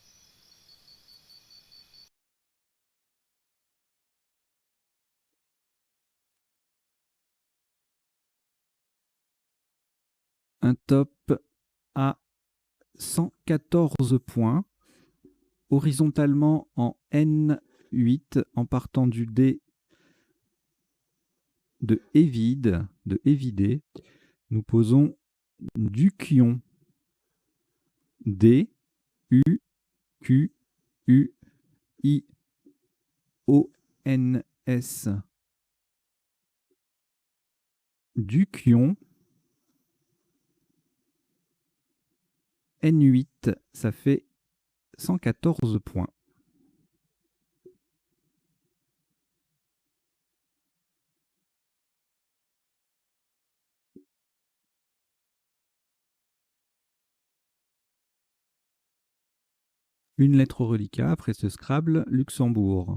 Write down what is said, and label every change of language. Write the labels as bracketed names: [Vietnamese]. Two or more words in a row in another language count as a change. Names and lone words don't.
[French] Un top à 114 points, horizontalement en N8, en partant du dé de Évidé, nous posons Dukion. D, U, Q, U, I, O, N, S. Dukion. N8, ça fait 114 points. Une lettre au reliquat après ce Scrabble, Luxembourg.